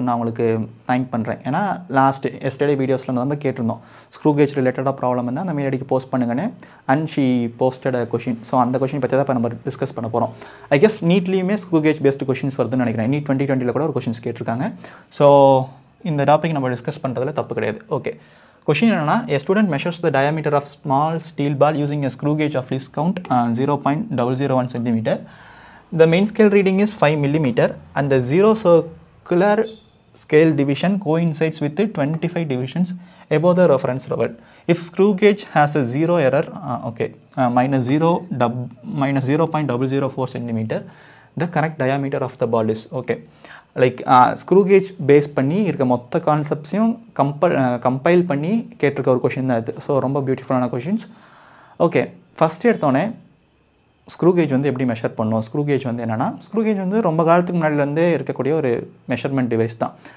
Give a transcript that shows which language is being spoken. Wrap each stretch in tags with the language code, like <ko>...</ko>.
<ta>நான் உங்களுக்கு தேங்க் பண்ணுறேன். ஏன்னா எஸ்டர்டே வீடியோஸில் நம்ம கேட்டிருந்தோம் ஸ்க்ரூ கேஜ் ரிலேட்டடாக ப்ராப்ளம் வந்து அந்த மெயிலடிக்கு போஸ்ட் பண்ணுங்கன்னு.</ta> <en>And she posted question.</en> <ta>So அந்த கொஷின் பற்றி தான் இப்போ நம்ம டிஸ்கஸ் பண்ண போகிறோம். I guess நீட்லேயுமே screw gauge based questions வருதுன்னு நினைக்கிறேன். நீட் 2020 கூட ஒரு கொஷின்ஸ் கேட்டிருக்காங்க. ஸோ இந்த டாபிக் நம்ம டிஸ்கஸ் பண்ணுறதுல தப்பு கிடையாது. ஓகே, கொஷின் என்னன்னா,</ta> <en>a student measures the diameter of small steel ball using a screw gauge of least count 0.001 cm. The main scale reading is 5 mm and the zero circular scale division coincides with the 25 divisions above the reference level. If screw gauge has a zero error, minus 0.004 cm, the correct diameter of the ball is okay.</en> <ta>Like screw gauge base பண்ணி இருக்க மொத்த கான்செப்ட்ஸையும் compile பண்ணி கேட்டிருக்க ஒரு question தான் இது. So ரொம்ப பியூட்டிஃபுல்லான கொஷின்ஸ். ஓகே, ஃபஸ்ட்டு எடுத்தோடனே ஸ்க்ரூ கேஜ் வந்து எப்படி மெஷர் பண்ணணும்? ஸ்க்ரூ கேஜ் வந்து என்னென்னா, ஸ்க்ரூ கேஜ் வந்து ரொம்ப காலத்துக்கு முன்னாடிலேருந்தே இருக்கக்கூடிய ஒரு மெஷர்மெண்ட் டிவைஸ் தான்.</ta>